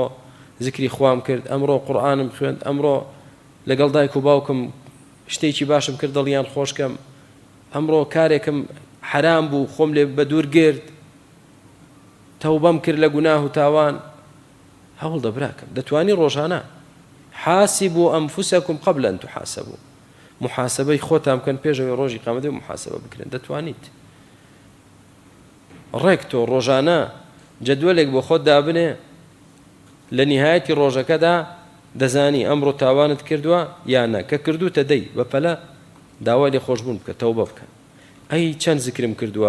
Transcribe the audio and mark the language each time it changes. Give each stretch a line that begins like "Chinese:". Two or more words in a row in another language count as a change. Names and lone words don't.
Central Kurdish: ذکری خوام کرد ئەمڕۆ قورئانم خوێند ئەمڕۆ لەگەڵ دایک و باوکم شتێکی باشم کرد دڵیان خۆشکەم ئەمڕۆ کارێکم حرام بوو خۆم لێ بە دوور گرت تەوبەم کرد لە گوناه و تاوان هەوڵدە براکەم دەتوانی ڕۆژانە
Arabic: حاسبوا أنفسكم قبل أن تحاسبوا
Central Kurdish: محاسبەی خۆتان بکەن پێشەوەی ڕۆژی قیامەتەوە محاسبە بکرێن دەتوانیت ڕێک تۆ ڕۆژانە جەدوەلێک بۆ خۆت دابنێ لە نهایەتی ڕۆژەکەدا دەزانی ئەمڕۆ تاوانت کردووە یان نە کە کردوتە دەی بەپەلە داوای لێ خۆشبوون بکە تەوبە بکە ئەی چەند زیکرم کردووە